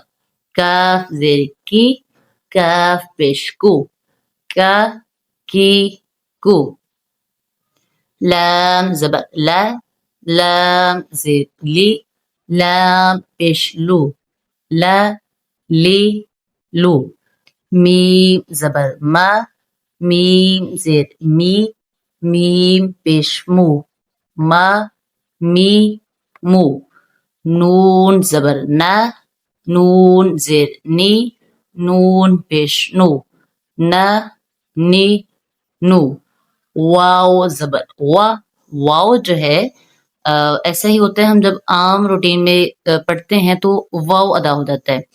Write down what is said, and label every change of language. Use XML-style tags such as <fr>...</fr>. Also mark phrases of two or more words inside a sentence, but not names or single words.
<ur>کاف زیر کی کاف پیش کو کا کی کو. لام زبر لا لام زیر لی لام پیش لو لا لی لو. میم زبر ما میم زیر می میم پیش مو ما می مو. نون زبر نا نون زیر نی نون پیش نو نا نی نو. واو زبر وا واو جو ہے ایسا ہی ہوتا ہے، ہم جب عام روٹین میں پڑھتے ہیں تو واو ادا ہو جاتا ہے.</ur>